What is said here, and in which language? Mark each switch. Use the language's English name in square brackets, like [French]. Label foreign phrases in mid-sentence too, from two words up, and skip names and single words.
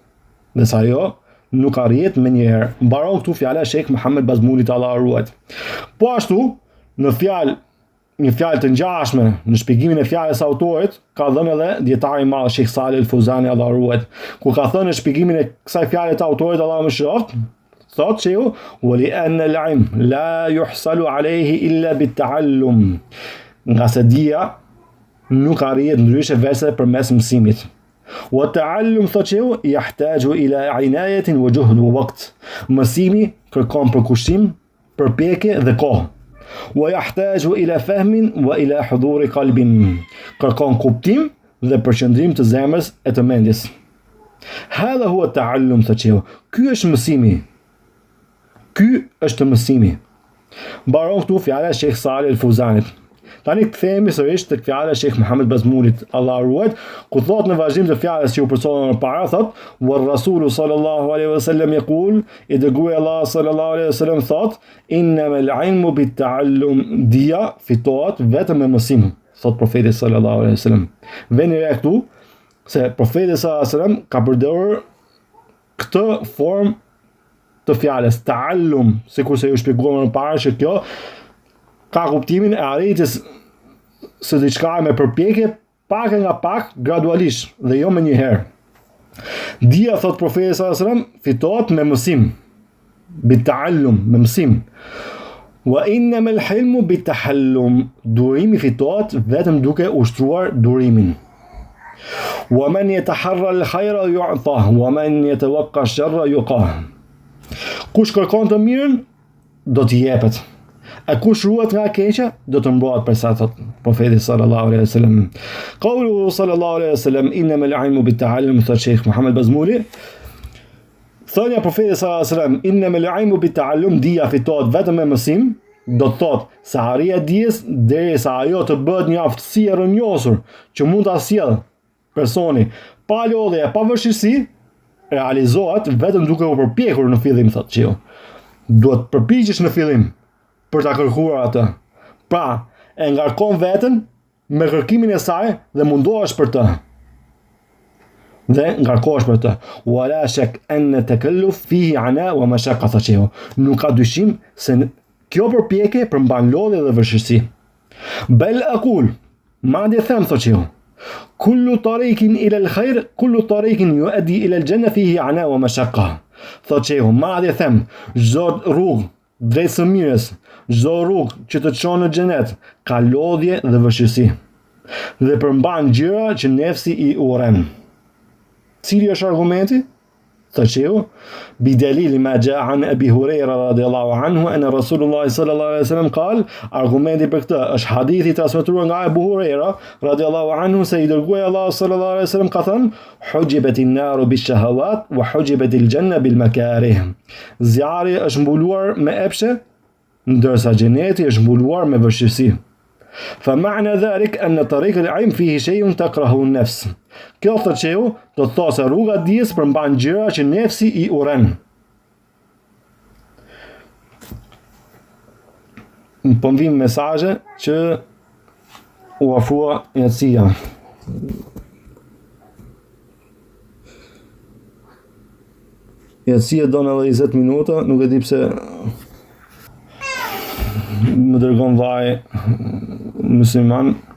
[Albanian] Mbaron këtu fjala e Sheikh Muhammed Bazmulit, Allah ruajt. Po ashtu, në një fjalë të ngjashme në shpjegimin e fjalës së autorit, ka dhënë edhe dietari i madh Sheikh Salih Al-Fuzani, Allah ruajt, ku ka thënë në shpjegimin e kësaj fjale të autorit, Allah më shëroft, thot shehu, [Arabic] وَلِأَنَّ الْعِلْمَ لَا يُحْصَلُ عَلَيْهِ إِلَّا بِالتَّعَلُّمِ. [Albanian] Nga se dija nuk arrihet ndryshe veçse përmes mësimit. وَالتَّعَلُّمُ, thot shehu, [Arabic] يَحْتَاجُ إِلَى عِنَايَةٍ وَجُهْدٍ وَوَقْتٍ. [Albanian] Mësimi kërkon përkushtim, përpjekje dhe kohë. [Arabic] وَيَحْتَاجُ إِلَى فَهْمٍ وَإِلَى حُضُورِ قَلْبٍ. [Albanian] Kërkon kuptim dhe përqendrim të zemrës e të mendjes. [Arabic] هذا هو التعلم, [Albanian] thot shehu. Ky është mësimi. Mbaron këtu fjala e Sheikh Salih Al-Fuzanit. Tani kthehemi sërish tek fjala e Sheikh Muhammed Bazmulit, Allah ruajt, ku thot në vazhdim të fjalës që u përcjellën më parë, thot: [Arabic] "ورسول صلى الله عليه وسلم يقول yaqul", [Albanian] i dërguari Allah [Arabic] صلى الله عليه وسلم [Albanian] thot: [Arabic] "إنما العلم بالتعلم", [Albanian] dia fitohet vetëm me mësim, thot profeti [Arabic] صلى الله عليه وسلم. [Albanian] Veni re këtu se profeti [Arabic] صلى الله عليه وسلم [Albanian] ka përdorur këtë formë të fjalës ta'allum, sikur se ju shpjeguam më parë që kjo ka kuptimin e arritjes së diçka me përpjekje, pak e nga pak, gradualisht dhe jo me njëherë. Dia, thot profeti [Arabic] صلى الله عليه وسلم, [Albanian] fitohet me mësim, bita'allum, me mësim. [Arabic] وإنما الحلم بالتحلم, [Albanian] durimi fitohet vetëm duke ushtruar durimin. [Arabic] ومن يتحر الخير يعطه ومن يتوق الشر يوقه. [Albanian] Kush kërkon të mirën, do t'i jepet. E kush ruhet nga e keqja, do të mbohet për sa, thot profeti [Arabic] صلى الله عليه وسلم. قوله صلى الله عليه وسلم إنما العلم بالتعلم, [Albanian] thot Sheikh Muhammed Bazmuli. Thënia profeti [Arabic] صلى الله عليه وسلم, إنما العلم بالتعلم, [Albanian] dia fitohet vetëm me mësim, do të thot se arria dijes derisa ajo të bëhet një aftësi e rrënjosur që mund ta sjellë personi pa lodhje e pa vështirësi, realizohet vetëm duke u përpjekur në fillim, thot shehu. Duhet përpiqesh në fillim për ta kërkuar atë. Pra, e ngarkon veten me kërkimin e saj dhe mundohesh për të. [Arabic] ولا شك أن تكلف فيه عناء ومشقة, [Albanian] thot shehu. Nuk ka dyshim se kjo përpjekje përmban lodhje dhe vështirësi. [Arabic] بل أقول, [Albanian] madje them, thot shehu, [Arabic] كل طريق إلى الخير كل طريق يؤدي إلى الجنة فيه عناء ومشقة. [Albanian] Thot shehu, madje them, çdo rrugë drejt së mirës, çdo rrugë që të çon në xhenet, ka lodhje dhe vështirësi. Dhe përmban gjëra që nefsi i urren. Cili është argumenti? Thot shehu, [Arabic] بدليل ما جاء عن أبي هريرة رضي الله عنه أن رسول الله صلى الله عليه وسلم قال, [Albanian] argumenti për këtë është hadithi transmetuar nga Abu Huraira [Arabic] رضي الله عنه [Albanian] se i dërguari Allah [Arabic] صلى الله عليه وسلم [Albanian] ka thënë: [Arabic] حجبت النار بالشهوات وحجبت الجنة بالمكاره. [Albanian] Zjarri është mbuluar me epshe, ndërsa xheneti është mbuluar me vështirësi. [Arabic] فمعنى ذلك أن طريق العلم فيه شيء تكرهه النفس. [Albanian] Kjo, thot shehu, do të thosë se rruga e dijes përmban gjëra që nefsi i urren. Po vim mesazhe që u ofrua Yatsia. Yatsia don edhe 20 minuta, nuk e di pse më dërgon vllai musliman.